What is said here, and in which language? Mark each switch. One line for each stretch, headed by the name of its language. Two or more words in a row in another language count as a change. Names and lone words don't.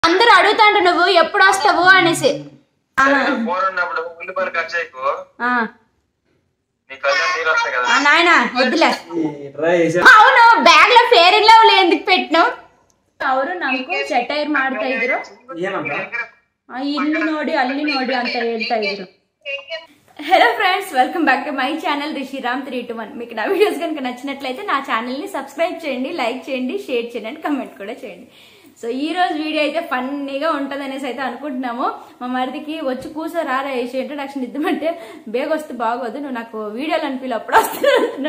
Telugu: అందరూ అడుగుతాంట నువ్వు ఎప్పుడు వస్తావు అనేసి. నాయన వద్దులే. అవును బ్యాగ్ లో ఫేర్ అండ్ లవ్లీ ఎందుకు పెట్టినావు?
Kannada: ಅವರು ನಮಗೂ ಚಟೈರ್ ಮಾಡ್ತಾ ಇದ್ರು, ಇಲ್ಲಿ ನೋಡಿ ಅಲ್ಲಿ ನೋಡಿ ಅಂತ ಹೇಳ್ತಾ ಇದ್ರು.
Telugu: హలో ఫ్రెండ్స్,
English: welcome back to my channel
Telugu: రిషిరామ్ 321. మీకు నా వీడియోస్ కనుక నచ్చినట్లయితే నా ఛానల్ ని సబ్స్క్రైబ్ చేయండి, లైక్ చేయండి, షేర్ చేయండి, కమెంట్ కూడా చేయండి. సో ఈ రోజు వీడియో అయితే ఫన్నీగా ఉంటుంది అనేసి అయితే అనుకుంటున్నాము. మా మరిదికి వచ్చి కూర్చో రారా వేసి ఇంట్రడక్షన్ ఇద్దామంటే బేగ వస్తే బాగోదు, నువ్వు నాకు వీడియోలు అనిపిలు అప్పుడు వస్తాను అంటున్నాడు.